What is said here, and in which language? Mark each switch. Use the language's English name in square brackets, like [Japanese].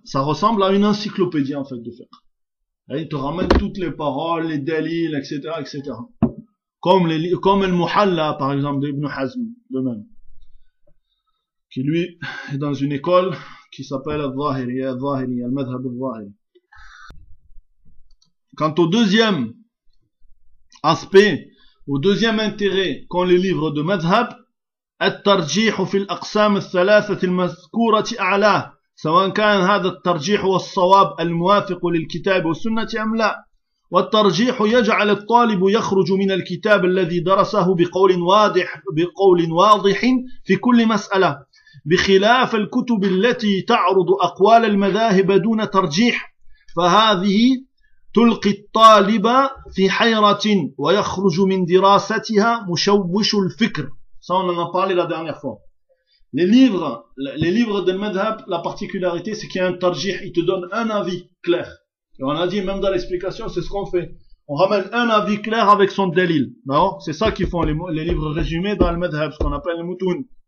[French] Ça ressemble à une encyclopédie, en fait, de fiqh. Il te ramène toutes les paroles, les dalils, etc., etc. Comme al-Muhalla, par exemple, d'Ibn Hazm, de même. Qui, lui, est dans une école qui s'appelle al-Zahiriya, al-Madhhab al-Zahiri. Quant au deuxième aspect, au deuxième intérêt qu'ont les livres de madhhab, [Arabic] الترجيح في الأقسام الثلاثة المذكورة أعلى سواء كان هذا الترجيح والصواب الموافق للكتاب والسنة أم لا. والترجيح يجعل الطالب يخرج من الكتاب الذي درسه بقول واضح في كل مسألة، بخلاف الكتب التي تعرض أقوال المذاهب دون ترجيح، فهذه تلقي الطالب في حيرة ويخرج من دراستها مشوش الفكر. [French] Ça, on en a parlé la dernière fois. Les livres de madhhab, la particularité, c'est qu'il y a un tarjih, il te donne un avis clair. Et on a dit, même dans l'explication, c'est ce qu'on fait. On ramène un avis clair avec son dalil. Non? C'est ça qu'ils font les livres résumés dans le madhhab, ce qu'on appelle les mutun.